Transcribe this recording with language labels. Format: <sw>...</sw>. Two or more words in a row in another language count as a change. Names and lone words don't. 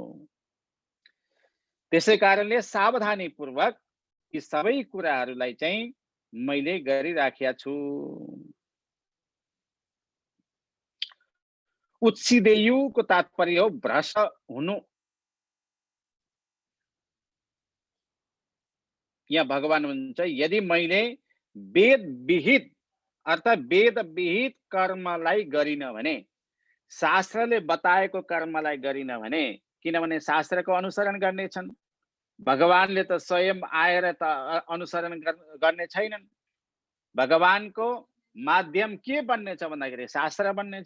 <ne>त्यसै कारणले सावधानीपूर्वक यी सबै कुराहरूलाई चाहिँ मैले गरिराखेका छु। उत्सिदेयुको तात्पर्य हो भ्रष्ट हुनु। यहाँ भगवान भन्छ, यदि मैले वेद विहित अर्थात् वेद विहित कर्मलाई गरिन भने, शास्त्रले बताएको कर्मलाई गरिन भने, किनभने शास्त्रको अनुसरण गर्नेछन्, भगवानले त स्वयं आएर त अनुसरण गर्ने छैनन्। भगवानको माध्यम के बन्नेछ भन्दाखेरि शास्त्र बन्नेछ।</ne>